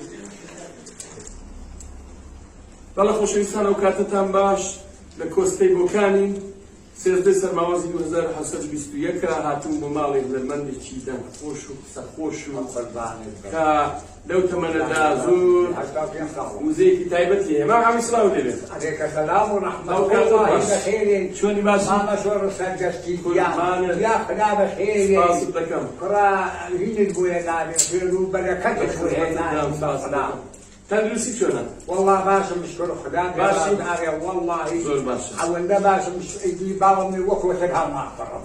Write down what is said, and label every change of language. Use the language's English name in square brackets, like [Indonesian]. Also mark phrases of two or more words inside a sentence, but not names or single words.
[Central Kurdish] هەڵە خۆشەویستان ئەو کاتتان باش لە کۆستەی بۆکانین سێردەی سەرماوازی 1920 هاتوون بۆ ماڵی هونەرمەندێکی دەنگخۆش و قسەخۆش و کە لەو تەمەنەدا زۆر موزەیەکی تایبەتی هەیە. مام حەمید سڵاو دەبێت. [Arabic] عليك السلام ورحمة الله بخير. [Central Kurdish] چۆنی باشی؟ ماما شۆڕ سەرجەستی یا خدا بەخێر. سپاست دەکەم. کوڕا هینت بۆ هێنابێ خێر و بەرەکەتت بۆ هێنابێ. تەندروستی چۆنە؟ والله باشم شکر خدا باشی؟ والله زۆر باشە. ئەوەندە باشم باوەمی وەکو هەم ناخڕم.